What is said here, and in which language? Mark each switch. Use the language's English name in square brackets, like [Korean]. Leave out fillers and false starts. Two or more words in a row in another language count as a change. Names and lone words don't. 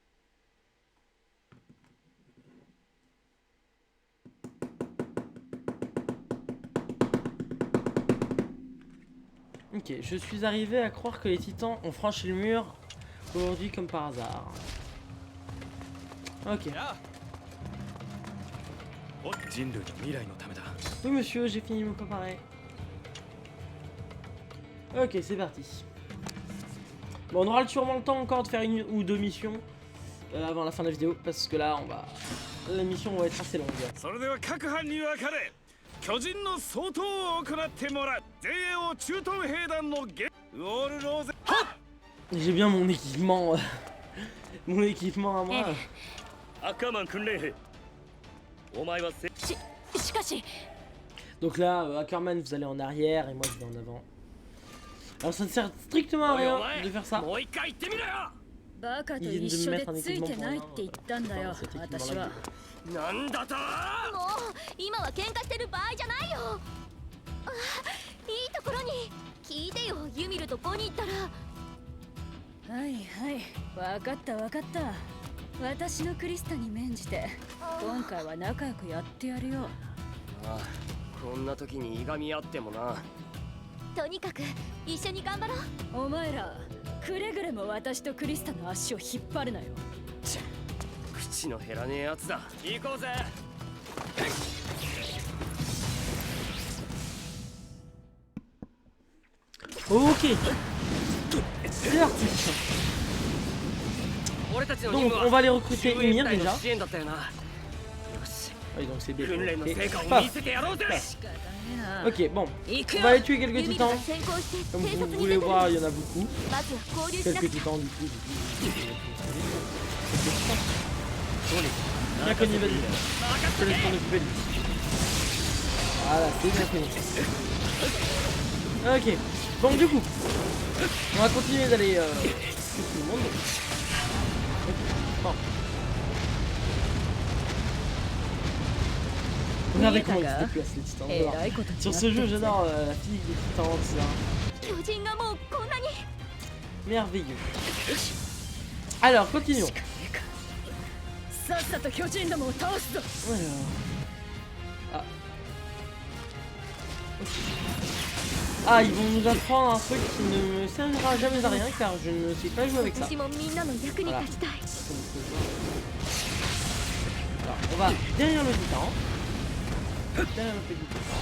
[French] Ok, je suis arrivé à croire que les titans ont franchi le mur aujourd'hui comme par hasard. Ok. [Japanese] 人類の未来のためだ。 [French] Oui monsieur, j'ai fini de me préparer. Ok, c'est parti. Bon, on aura sûrement le temps encore de faire une ou deux missions avant la fin de la vidéo, parce que là, la mission va être assez longue. [Japanese] それでは各班に分かれ巨人の総統を行ってもらう。JAO 駐屯兵団のゲウォールローゼ。 [French] J'ai bien mon équipement, mon équipement à moi. [Japanese] アクアマン訓練兵。お前はしかし [French] Donc là, Ackerman, vous allez en arrière et moi je vais en avant. Alors ça ne sert strictement à rien de faire ça. [Japanese] もう一回言ってみろよ。バカと一緒でついてないって言ったんだよ私は。なんだと。もう今は喧嘩してる場合じゃないよ。あ、いいところに聞いてよ。ユミルとコニーったら。はいはい分かった分かった。私のクリスタに免じて今回は仲良くやってやるよ。ああ、こんな時にいがみ合ってもな。とにかく一緒に頑張ろう。お前らくれぐれも私とクリスタの足を引っ張るなよ。口の減らねえやつだ。行こうぜ。 [French] Ok. C'est parti. [Japanese] 俺たちの [French] Donc [Japanese] 任務 [French] on [Japanese] は [French] va aller recruter [Japanese] 救援 Ymir 隊の [French] déjà. [Japanese] 支援だったよな。よし、 [French] Oui, donc c'est des. [Japanese] 訓練の [French] Et [Japanese] 成果を [French] paf. [Japanese] 見せてやろうぜ。 [French] Ok, bon. [Japanese] 行く [French] On [Japanese] よ [French] va aller tuer quelques [Japanese] ユミルが [French] titans. [Japanese] 先行して [French] Comme [Japanese] 偵 [French] vous [Japanese] 察に [French] voulez [Japanese] 出てる。 [French] voir, il y en a beaucoup. [Japanese] まずは合流しな [French] Quelques [Japanese] くちゃ。 [French] titans du coup. Bien connu, vas-y. Je te laisse t'en occuper lui. Voilà, c'est bien connu. Ok. Bon, du coup, on va continuer d'aller tuer tout le monde. Ok, bon. Regardez comment ils se déplacent les titans. J'adore. Sur ce jeu, j'adore la physique des titans, etc. [Japanese] 巨人がもうこんなに。 [French] Merveilleux. Alors, continuons. [Japanese] さっさと巨人どもを倒すぞ。 [French] Alors. Ah. Ok. Ah, ils vont nous apprendre un truc qui ne me servira jamais à rien car je ne sais pas jouer avec ça. [Japanese] 私もみんなの役に立ちたい。 [French] Alors, on va derrière le titan. Derrière le petit titan.